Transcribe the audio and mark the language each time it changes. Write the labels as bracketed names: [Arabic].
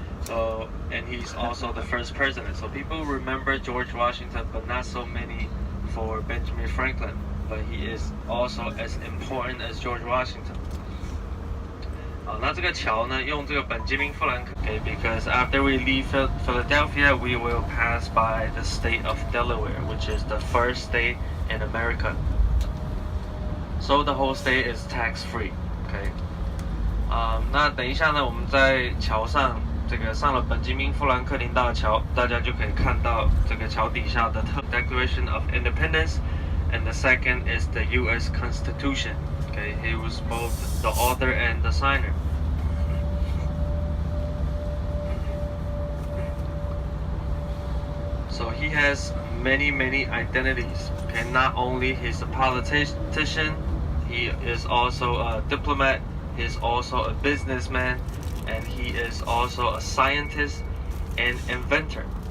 [English] So, and he's also the first president. So people remember George Washington, but not so many for Benjamin Franklin. But he is also as important as George Washington. [Chinese] 好，那这个桥呢，用这个本杰明富兰克。 [English] Okay, because after we leave Philadelphia, we will pass by the state of Delaware, which is the first state in America. So the whole state is tax-free. Okay. [Chinese] 那等一下呢，我们在桥上这个上了本杰明富兰克林大桥，大家就可以看到这个桥底下的 [English] Declaration of Independence, and the second is the U.S. Constitution. Okay, he was both the author and the signer. So he has many identities. Okay, not only he's a politician, he is also a diplomat, he's also a businessman, and he is also a scientist and inventor.